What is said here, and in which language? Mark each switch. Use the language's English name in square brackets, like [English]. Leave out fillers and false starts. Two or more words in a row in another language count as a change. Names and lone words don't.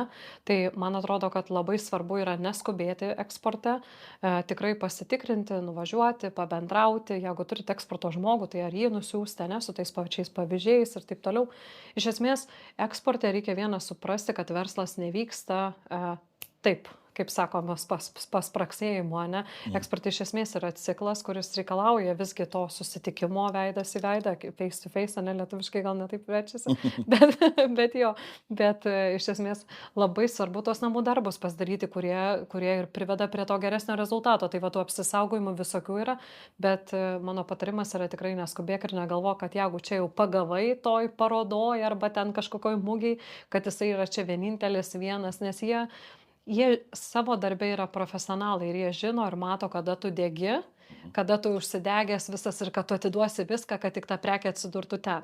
[Lithuanian] Tai man atrodo, kad labai svarbu yra neskubėti eksporte, tikrai pasitikrinti, nuvažiuoti, pabendrauti, jeigu turite eksporto žmogų, tai ar jį nusiųsti, ne, su tais pačiais pavyzdžiais ir taip toliau. Iš esmės, eksporte reikia vieną suprasti, kad verslas nevyksta taip, kaip sakomas, paspraksėjimo, ne? Eksportai iš esmės yra ciklas, kuris reikalauja visgi to susitikimo veidas į veidą, [English] face to face, [Lithuanian] ne, lietuviškai gal netaip verčiasi, bet iš esmės labai svarbu tos namų darbus pasidaryti, kurie ir priveda prie to geresnio rezultato. Tai va, tų apsisaugojimų visokių yra, bet mano patarimas yra tikrai neskubėk ir negalvok, kad jeigu čia jau pagavai toj parodoj arba ten kažkokioj mugiai, kad jisai yra čia vienintelis vienas, nes jie savo darbę yra profesionalai ir jie žino ir mato, kada tu degi kada tu užsidegęs visas ir kad tu atiduosi viską, kad tik ta prekė atsidurtų ten.